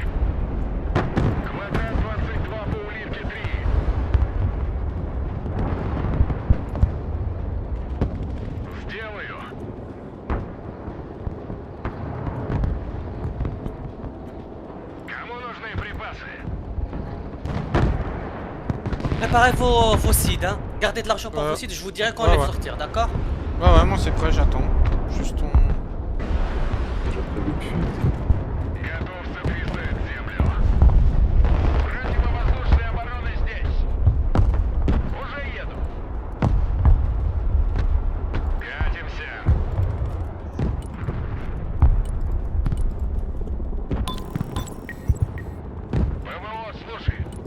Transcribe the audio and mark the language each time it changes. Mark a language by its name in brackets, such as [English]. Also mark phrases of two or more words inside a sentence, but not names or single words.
[Russian] Квадрат 22 по улитке 3. Сделаю. Кому нужны припасы? [French] Préparez vos seeds, hein. Gardez de l'argent pour Ouais. vos seeds, je vous dirai quand Ouais, on les ouais. sortir, d'accord? Ouais, moi c'est prêt, j'attends. Juste on. Déjà prévu depuis. [Russian] Готов сотрясать землю. Противовоздушная оборона здесь. Уже еду. Катимся. ПВО, слушай.